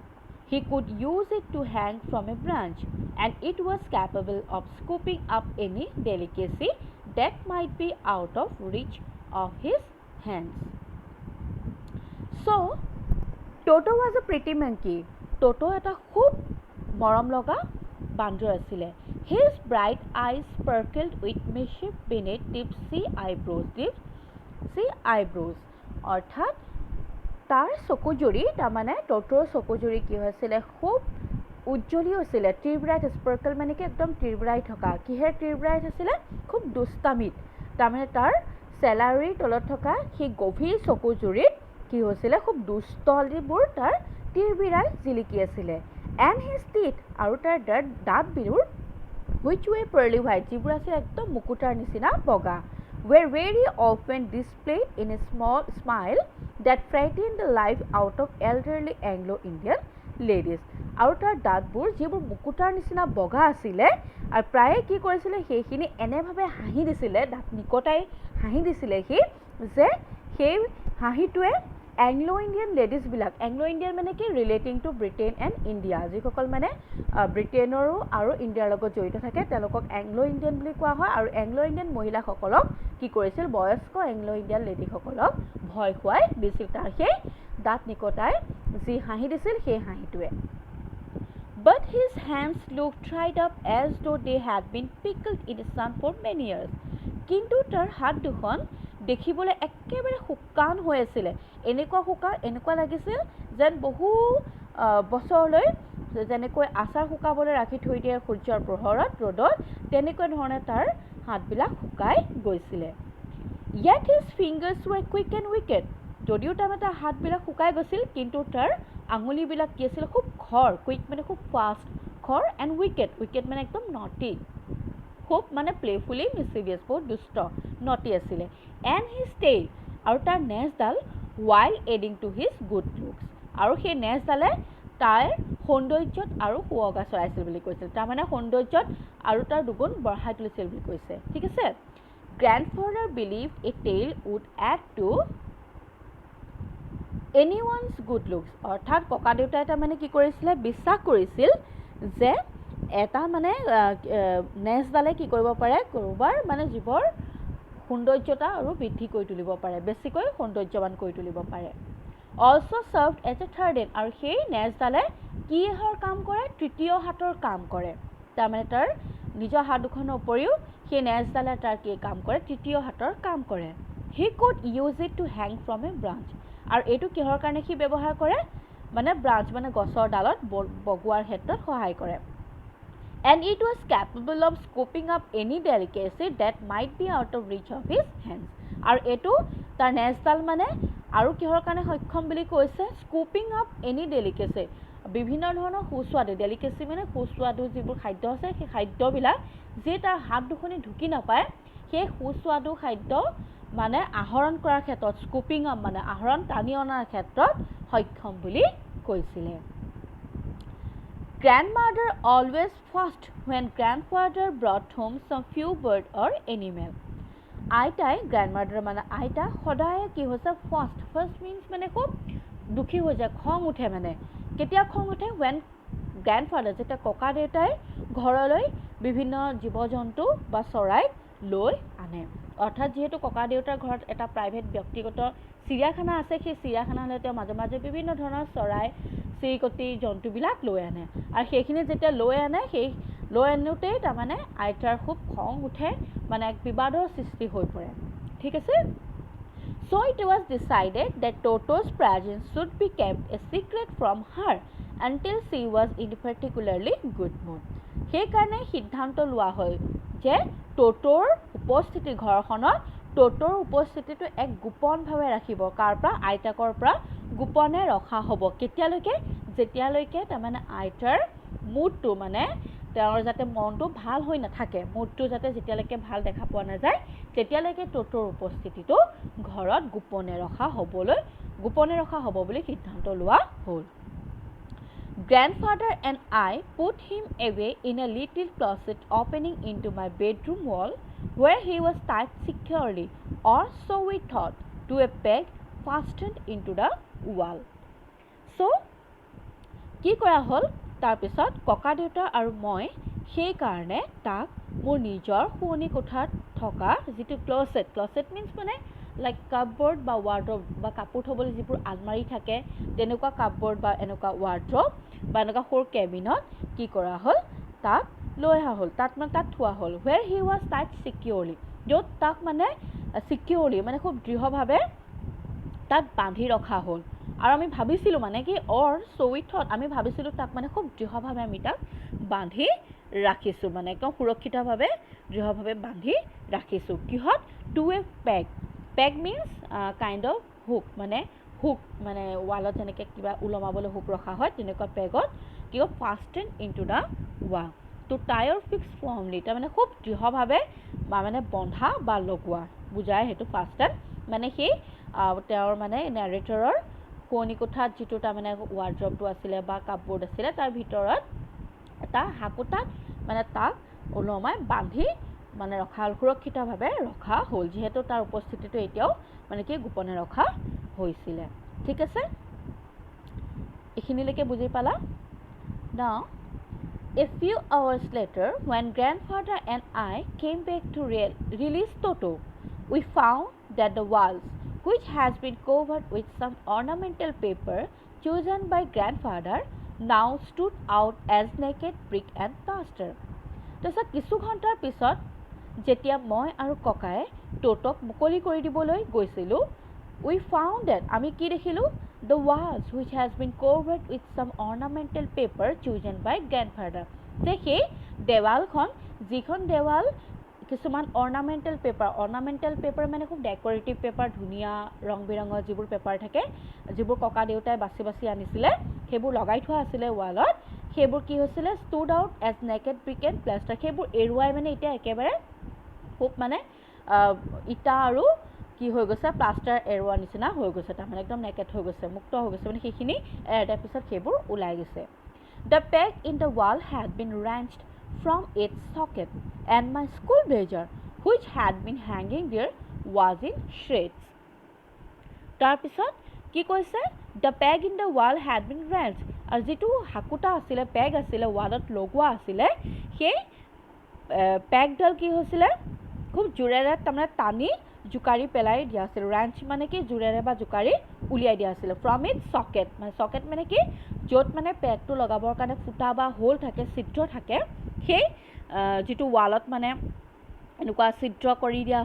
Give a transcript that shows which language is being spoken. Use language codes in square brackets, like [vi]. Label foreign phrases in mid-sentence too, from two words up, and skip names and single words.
[en] He could use it to hang from a branch, and it was capable of scooping up any delicacy that might be out of reach of his hands. So, Toto was a pretty monkey. Toto [as] এটা খুব মৰম লগা বান্দৰ আছিলে [en] His bright eyes sparkled with mischief beneath deep sea eyebrows. [as] অৰ্থাৎ তাৰ চকুজুৰি তাৰমানে টটোৰ চকুজুৰি কি হৈছিলে খুব উজ্জ্বলি হৈছিলে টিৰব্ৰাইট স্পাৰ্কল মানে কি একদম টিৰব্ৰাই থকা কিহে টিৰব্ৰাইট আছিলে খুব দুষ্টামিত তাৰমানে তাৰ চেলাৰীৰ তলত থকা সেই গভীৰ চকুজুৰিত কি হৈছিলে খুব দুষ্টলিবোৰ তাৰ টিৰবিৰাই জিলিকি আছিলে [en] and his teeth [as] আৰু তাৰ দাঁতবিৰুৰ [en] which were pearly white [as] যিবোৰ আছিল একদম মুকুতাৰ নিচিনা বগা [en] were very often displayed in a small smile that frightened the life out of elderly Anglo-Indian ladies [as] আৰু তাৰ দাঁতবোৰ যিবোৰ মুকুতাৰ নিচিনা বগা আছিলে আৰু প্ৰায়ে কি কৰিছিলে সেইখিনি এনেভাৱে হাঁহি দিছিলে দাঁত নিকটাই হাঁহি দিছিলে সি যে সেই হাঁহিটোৱে [en] Anglo-Indian ladies [as] বিলাক Anglo-Indian মানে কি [en] relating to Britain and India [as] যিসকল মানে ব্ৰিটেইনৰো আৰু ইণ্ডিয়াৰ লগত জড়িত থাকে তেওঁলোকক Anglo-Indian বুলি কোৱা হয় আৰু Anglo-Indian মহিলাসকলক কি কৰিছিল বয়স্ক Anglo-Indian লেডিসকলক ভয় খুৱাই দিছিল তাৰ সেই দাঁত নিকটাই যি হাঁহি দিছিল সেই হাঁহিটোৱে [en] But his hands looked dried up as though they had been pickled in the sun for many years. [as] কিন্তু তাৰ হাত দুখন দেখিবলৈ একেবাৰে শুকান হৈ আছিল এনেকুৱা শুকান এনেকুৱা লাগিছিল যেন বহু বছৰলৈ যেনেকৈ আচাৰ শুকাবলৈ ৰাখি থৈ দিয়ে সূৰ্যৰ পোহৰত ৰ'দত তেনেকুৱা ধৰণে তাৰ হাতবিলাক শুকাই গৈছিল [en] Yet his fingers were quick and wicked. [as] যদিও তাৰ হাতবিলাক শুকাই গৈছিল কিন্তু তাৰ আঙুলিবিলাক কি আছিল খুব খৰ কুইক মানে খুব ফাষ্ট খৰ [en] and wicked [as] মানে একদম নটি খুব মানে [en] playfully mischievous [as] বহুত দুষ্ট নটি আছিলে [en] and his tail [as] আৰু তাৰ নেজডাল [en] while adding to his good looks [as] আৰু সেই নেজডালে তাৰ সৌন্দৰ্যত আৰু সুৱগা চৰাইছিল বুলি কৈছিল তাৰমানে সৌন্দৰ্যত আৰু তাৰ দুগুণ বঢ়াই তুলিছিল বুলি কৈছে ঠিক আছে [en] grandfather believed a tail would add to anyone's good looks [as] অৰ্থাৎ ককা দেউতাই তাৰমানে কি কৰিছিলে বিশ্বাস কৰিছিল যে এটা মানে নেজডালে কি কৰিব পাৰে কৰোবাৰ মানে জীৱৰ সৌন্দৰ্যতা আৰু বৃদ্ধি কৰি তুলিব পাৰে বেছিকৈ সৌন্দৰ্যৱান কৰি তুলিব পাৰে [en] also served as a third hand [as] আৰু সেই নেজডালে কি হৰ কাম কৰে তৃতীয় হাতৰ কাম কৰে তাৰমানে তাৰ নিজৰ হাত দুখনৰ উপৰিও সেই নেজডালে তাৰ কি কাম কৰে তৃতীয় হাতৰ কাম কৰে [en] he could use it to hang from a branch [as] আৰু এইটো কিহৰ কাৰণে সি ব্যৱহাৰ কৰে মানে ব্ৰাঞ্চ মানে গছৰ ডালত বগোৱাৰ ক্ষেত্ৰত সহায় কৰে [en] and it was capable of scooping up any delicacy that might be out of reach of his hands [as] আৰু এইটো তাৰ নেজডাল মানে আৰু কিহৰ কাৰণে সক্ষম বুলি কৈছে [en] scooping up any delicacy [as] বিভিন্ন ধৰণৰ সুস্বাদু ডেলিকেসি মানে সুস্বাদু যিবোৰ খাদ্য আছে সেই খাদ্যবিলাক যে তাৰ হাত দুখনি ঢুকি নাপায় সেই সুস্বাদু খাদ্য মানে আহৰণ কৰাৰ ক্ষেত্ৰত [en] scooping up [as] মানে আহৰণ টানি অনাৰ ক্ষেত্ৰত সক্ষম বুলি কৈছিলে [en] Grandmother always fussed when grandfather brought home some few bird or animal [as] আইতাই grandmother মানে আইতা সদায় কি হৈছে [en] first means [as] মানে খুব দুখী হৈ যায় খং উঠে মানে কেতিয়া খং উঠে [en] when grandfather [as] যেটা ককা দেউতাই ঘৰলৈ বিভিন্ন জীৱ-জন্তু বা চৰাই লৈ আনে অৰ্থাৎ যেহেতু ককা দেউতাৰ ঘৰত এটা প্ৰাইভেট ব্যক্তিগত চিৰিয়াখানা আছে সেই চিৰিয়াখানালৈ তেওঁ মাজে মাজে বিভিন্ন ধৰণৰ চৰাই চিৰিকটি জন্তুবিলাক লৈ আনে আৰু সেইখিনি যেতিয়া লৈ আনে সেই লৈ আনোতেই তাৰমানে আইতাৰ খুব খং উঠে মানে এক বিবাদৰ সৃষ্টি হৈ পৰে ঠিক আছে [en] So it was decided that Toto's presence should be kept a secret from her until she was in particularly good mood. [as] সেইকাৰণে সিদ্ধান্ত লোৱা হয় যে টোটোৰ উপস্থিতি ঘৰখনত টোটোৰ উপস্থিতিটো এক গোপনভাৱে ৰাখিব কাৰ পৰা আইতাকৰ পৰা গোপনে ৰখা হ'ব কেতিয়ালৈকে যেতিয়ালৈকে তাৰমানে আইতাৰ মুডটো মানে তেওঁৰ যাতে মনটো ভাল হৈ নাথাকে মুডটো যাতে যেতিয়ালৈকে ভাল দেখা পোৱা নাযায় তেতিয়ালৈকে টোটোৰ উপস্থিতিটো ঘৰত গোপনে ৰখা হ'ব বুলি সিদ্ধান্ত লোৱা হ'ল [en] Grandfather and I put him away in a little closet opening into my bedroom wall where he was tied securely or so we thought to a peg fastened into the wall so [as] কি কৰা হ'ল তাৰ পিছত ককা দেউতা আৰু মই সেই কাৰণে তাক মোৰ নিজৰ শুৱনি কোঠাত থকা যেটো [en] closet means [as] মানে [en] like cupboard [as] বা ৱাৰ্ড্ৰব বা কাপোৰ থবলৈ যিবোৰ আলমাৰি থাকে তেনেকুৱা কাপবোৰ্ড বা এনেকুৱা ৱাৰ্ড্ৰব বা এনেকুৱা সৰু কেবিনত কি কৰা হ'ল তাক লৈ অহা হ'ল তাত থোৱা হ'ল [en] where he was tied securely [as] য'ত তাক মানে securely মানে খুব দৃঢ়ভাৱে তাক বান্ধি ৰখা হ'ল আৰু আমি ভাবিছিলোঁ মানে কি আমি ভাবিছিলোঁ তাক মানে খুব দৃঢ়ভাৱে আমি তাক বান্ধি ৰাখিছোঁ মানে একদম সুৰক্ষিতভাৱে দৃঢ়ভাৱে বান্ধি ৰাখিছোঁ কিহত [en] to a peg means kind of hook [as] মানে ৱালত যেনেকৈ কিবা উলমাবলৈ হুক ৰখা হয় তেনেকুৱা পেগত কিয় [en] fastened into the wall to tie or fix firmly [as] তাৰমানে খুব দৃঢ়ভাৱে মানে বন্ধা বা লগোৱা বুজায় হেতু fasten মানে সেই তেওঁৰ মানে নেৰেটৰৰ কোণী কোঠাত যেটো তাৰমানে ৱাৰ্ড্ৰবটো আছিল বা কাপবোৰ্ড আছিল তাৰ ভিতৰত এটা হাকুটাত মানে তাক ওলমাই বান্ধি মানে ৰখা সুৰক্ষিতভাৱে ৰখা হ'ল যেহেতু তাৰ উপস্থিতিটো এতিয়াও মানে কি গোপনে ৰখা হৈছিল ঠিক আছে এখিনিলৈকে বুজি পালা [en] now a few hours later when grandfather and I came back to release Toto we found that the walls which has been covered with some ornamental paper chosen by grandfather now stood out as naked brick and plaster [as] তাৰপিছত কিছু ঘণ্টাৰ পিছত যেতিয়া মই আৰু ককায়ে টোটক মুকলি কৰি দিবলৈ গৈছিলোঁ [en] we found that [as] আমি কি দেখিলোঁ [en] the walls which has been covered with some ornamental paper chosen by grandfather [as] যে সেই দেৱালখন যিখন দেৱাল কিছুমান [en] ornamental paper [as] মানে খুব [en] decorative paper [as] ধুনীয়া ৰং বিৰঙৰ যিবোৰ পেপাৰ থাকে যিবোৰ ককা দেউতাই বাছি বাছি আনিছিলে সেইবোৰ লগাই থোৱা আছিল ৱালত সেইবোৰ কি হৈছিল [en] stood out as naked brick and plaster [as] সেইবোৰ এৰুৱাই মানে এতিয়া একেবাৰে খুব মানে ইটা আৰু কি হৈ গৈছে প্লাষ্টাৰ এৰুৱা নিচিনা হৈ গৈছে তাৰ মানে একদম নেকেড হৈ গৈছে মুক্ত হৈ গৈছে মানে সেইখিনি এৰাৰ পিছত সেইবোৰ ওলাই গৈছে [en] the peg in the wall had been wrenched from its socket and my school blazer which had been hanging there was in shreds [as] তাৰ পিছত কি কৈছে [en] the peg in the wall had been wrenched [as] আৰু যেটো হাকুটা আছিল পেগ আছিল ৱালত লগোৱা আছিল সেই পেগডাল কি হৈছিল খুব জোৰেৰে তাৰমানে টানি জুকাৰি পেলাই দিয়া আছিল ৰেঞ্চ মানে কি জোৰেৰে বা জুকাৰি উলিয়াই দিয়া আছিল [en] from its socket [as] মানে socket মানে কি য'ত মানে পেগটো লগাবৰ কাৰণে ফুটা বা হোল থাকে ছিদ্ৰ থাকে সেই যেটো ৱালত মানে এনেকুৱা ছিদ্ৰ কৰি দিয়া